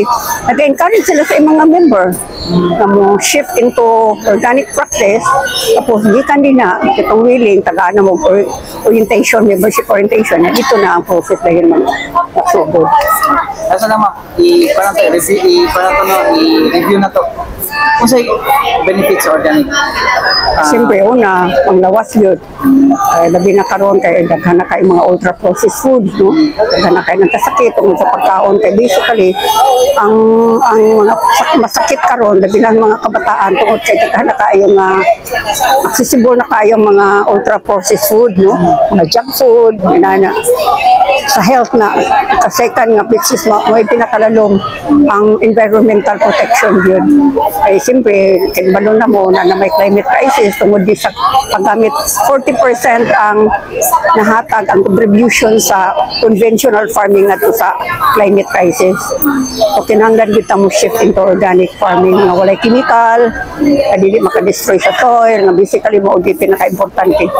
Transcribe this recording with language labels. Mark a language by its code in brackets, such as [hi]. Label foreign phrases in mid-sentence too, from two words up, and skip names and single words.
[ceb] Nag-encourage sila sa mga member na mo [en] shift into organic practice, [ceb] tapos gikan din na itong willing, tagaan na mo orientation, [en] membership orientation, [ceb] na dito na ang process dahil man nasubo. Kasi naman, i-review na to. Kung sa'yo, benefits sa organic? Siyempre, una, ang lawas yun. Labi na karoon kay daghan na kay mga [en] ultra-processed foods, [ceb] no? Daghan na kay nagkasakit tungkol sa pagkaon. Kay basically, ang mga masakit karoon, labi na mga kabataan tungkol kay daghan na kayong accessible na kayong mga [en] ultra-processed food, [ceb] no? Mga [en] junk food, [ceb] na sa health na. Second nga, [en] which is [ceb] may pinakalalong ang [en] environmental protection [ceb] yun. Ay siyempre, kinbalo na mo na may [en] climate crisis [ceb] tungod di sa paggamit 40% ang nahatag ang contribution sa [en] conventional farming [ceb] nato sa [en] climate crisis. [ceb] So kinahanglan kita mo [en] shift into organic farming [ceb] na walay chemical, dili makadestroy sa soil, na basically mo di pinaka-importante.